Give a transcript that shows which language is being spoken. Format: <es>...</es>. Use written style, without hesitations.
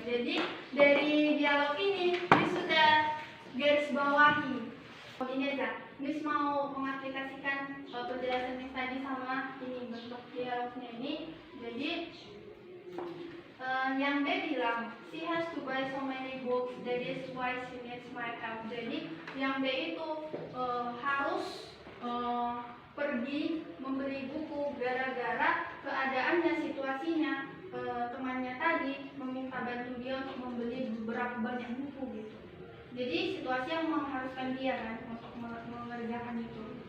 <id>Jadi dari dialog ini sudah garis bawahi. Ini aja. Miss mau mengaplikasikan penjelasan Miss tadi sama ini bentuk dialognya ini. Jadi yang B bilang</id> <en>she has to buy so many books, that is why she needs my help.</en> <id>Jadi yang B itu harus pergi membeli buku gara-gara keadaannya, situasinya temannya tadi meminta bantu dia untuk membeli beberapa banyak buku gitu. Jadi situasi yang mengharuskan dia kan untuk mengerjakan itu.</id>